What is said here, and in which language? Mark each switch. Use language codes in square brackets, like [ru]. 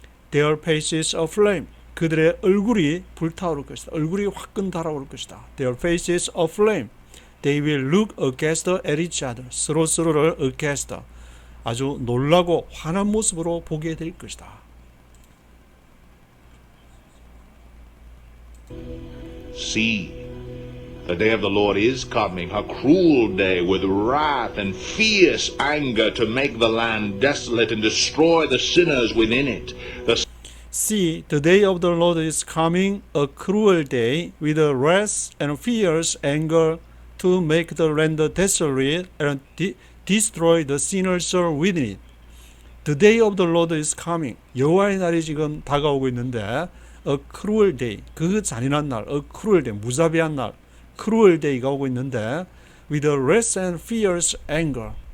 [en] Their faces aflame [ko] 그들의 얼굴이 불타오를 것이다. 얼굴이 화끈 달아오를 것이다. [en] Their faces aflame they will look against at each other [ko] 서로를 [en] against [ko] 아주 놀라고 화난 모습으로 보게 될 것이다. [en] See, the day of the Lord is coming, a cruel day with wrath and fierce anger to make the land desolate and destroy the sinners within it. See, the day of the Lord is coming, a cruel day with wrath and fierce anger to make the land desolate and destroy the sinners within it. The day of the Lord is coming. [ko] 여호와의 날이 지금 다가오고 있는데 [en] a cruel day, [ko] 그 잔인한 날, a cruel day, 무자비한 날, cruel day가 오고 있는데 [en] with wrath and fierce anger,